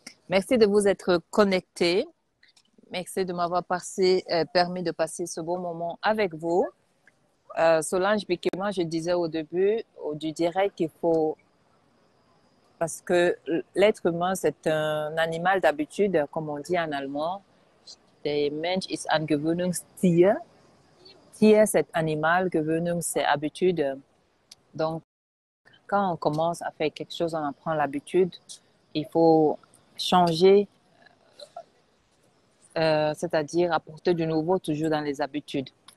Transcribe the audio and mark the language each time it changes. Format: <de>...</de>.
<fr>Merci de vous être connecté. Merci de m'avoir permis de passer ce beau moment avec vous. Solange Bikema, je disais au début du direct qu'il faut... Parce que l'être humain, c'est un animal d'habitude, comme on dit en allemand.</fr> <de>Der Mensch ist ein Gewöhnungstier.</de> <fr>Tier, c'est animal, Gewöhnung, c'est habitude. Donc, quand on commence à faire quelque chose, on apprend l'habitude. Il faut changer, c'est-à-dire apporter du nouveau toujours dans les habitudes.</fr>